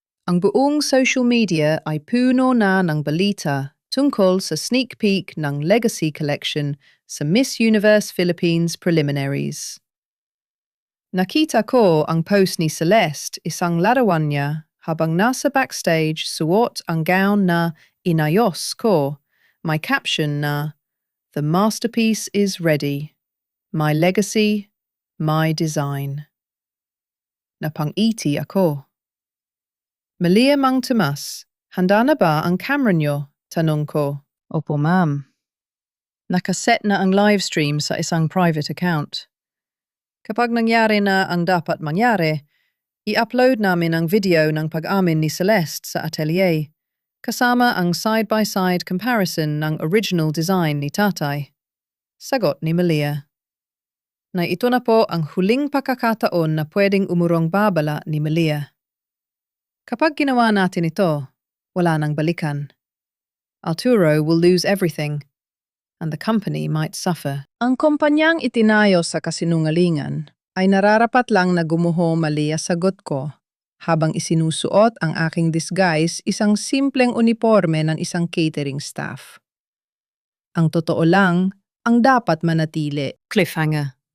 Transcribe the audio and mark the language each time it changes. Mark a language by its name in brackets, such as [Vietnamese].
[Filipino] Ang buong social media ay puno na ng balita tungkol sa sneak peek ng Legacy Collection sa Miss Universe Philippines Preliminaries. Nakita ko ang post ni Celeste, isang larawan niya, habang nasa backstage suot ang gown na inayos ko. May caption na, [English] "The masterpiece is ready. My legacy, my design." [Filipino] Napangiti ako. Malia Mang Tomas, handa na ba ang camera niyo? Tanong ko. Opo, ma'am. Nakaset na ang livestream sa isang private account. Kapag nangyari na ang dapat mangyari, i-upload namin ang video ng pag-amin ni Celeste sa atelier, kasama ang side-by-side comparison ng original design ni tatay. Sagot ni Malia. Na ito na po ang huling pagkakataon na pwedeng umurong babala ni Malia. Kapag ginawa natin ito, wala nang balikan. [English] Arturo will lose everything, and the company might suffer. [Filipino] Ang kumpanyang itinayo sa kasinungalingan ay nararapat lang na gumuho Malia, sagot ko, habang isinusuot ang aking disguise, isang simpleng uniforme ng isang catering staff. Ang totoo lang, ang dapat manatili. Cliffhanger.